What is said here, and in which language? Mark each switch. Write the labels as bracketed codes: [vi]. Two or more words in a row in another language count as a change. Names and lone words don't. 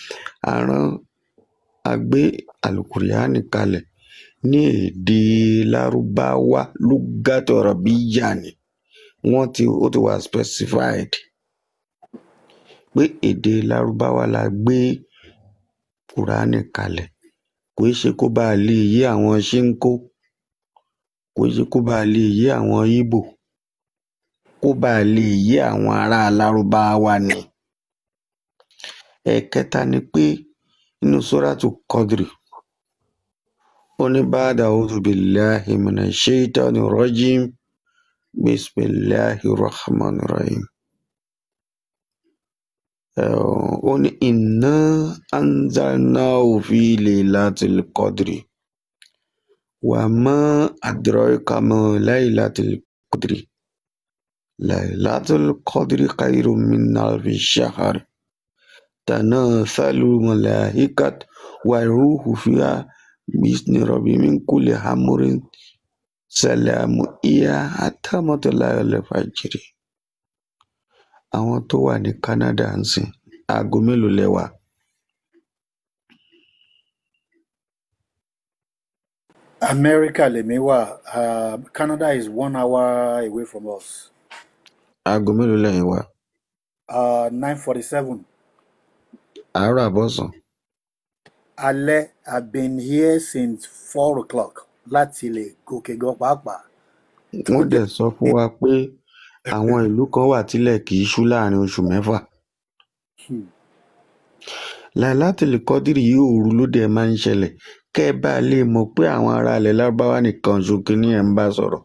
[yo] a gbé àlùkùránì kalẹ̀ ní èdè lárúbáwá [ar] لغة عربية [yo] ni ó ti wà specified pé èdè lárúbáwá la gbé kùránì kalẹ̀ kò í ṣe kó bá lè yé àwọn ṣínkó kò í ṣe kó bá lè yé àwọn Ìgbò kó bá lè yé àwọn ará lárúbáwá ni. Ẹ̀kẹta ni pé inú Suratu Qadri ó ní [ar] بعد أعوذ بالله من الشيطان الرجيم بسم الله الرحمن الرحيم. [yo] Ó ní [ar] إنا أنزلناه في ليلة القدر وما أدراك ما ليلة القدر ليلة القدر خير من ألف شهر تنزل الملائكة والروح فيها بإذن ربهم من كل أمر سلام هي حتى مطلع الفجر. [yo] Àwọn tó wà ní Canada ń sìn aago mélòó lẹ wà? America lèmi wà. [en] Canada is 1 hour away from us. [yo] Aago mélòó lẹ́yìn wà? 9:47. Àárọ̀ àbọ̀sán? Alẹ́, [en] I've been here since 4 o'clock [yo] láti lè gòkè gan pàápàá. Wọ́n dẹ̀ sọ fún wa pé àwọn ìlú kan wà tílẹ̀ kì í ṣú láàrin oṣù 6. Laylatul Qadri yìí òru ló dẹ̀ máa ń ṣẹlẹ̀ kẹ́ ẹ bá lè mọ̀ pé àwọn ará ilẹ̀ lárúbáwá nìkan ṣokin ní ẹ̀ ń bá sọ̀rọ̀.